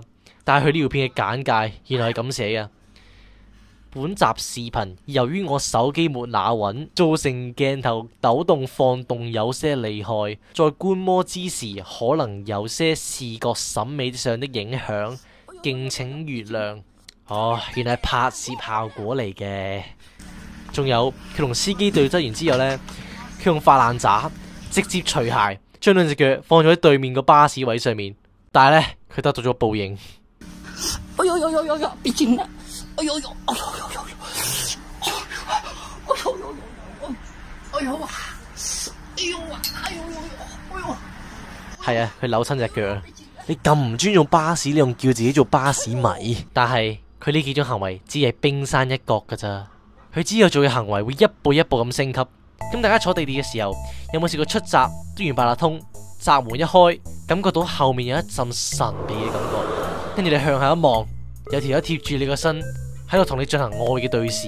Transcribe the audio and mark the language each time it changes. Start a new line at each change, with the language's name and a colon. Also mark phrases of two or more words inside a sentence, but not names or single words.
Cantonese: 但係佢呢條片嘅簡介原來係咁寫嘅：本集視頻由於我手機沒拿穩，造成鏡頭抖動放動有些厲害，在觀摩之時可能有些視覺審美上的影響，敬請原諒。哦，原來係拍攝效果嚟嘅。仲有佢同司機對質完之後呢，佢用發爛渣直接除鞋，將兩隻腳放咗喺對面個巴士位上面，但係呢，佢得到咗報應。哎呦呦呦呦呦，別緊啦！哎呦呦，哎呦呦呦呦，哎呦呦呦呦，哎呦哇，哎呦哇，哎呦呦呦，哎呦，係啊，佢扭親隻腳。你咁唔尊重巴士，你仲叫自己做巴士迷？但係佢呢幾種行為只係冰山一角噶咋，佢之後做嘅行為會一步一步咁升級。咁大家坐地鐵嘅時候，有冇試過出閘嘟完八達通，閘門一開，感覺到後面有一陣神秘嘅感覺，跟住你向下一望，有條友貼住你個身喺度同你進行愛嘅對視。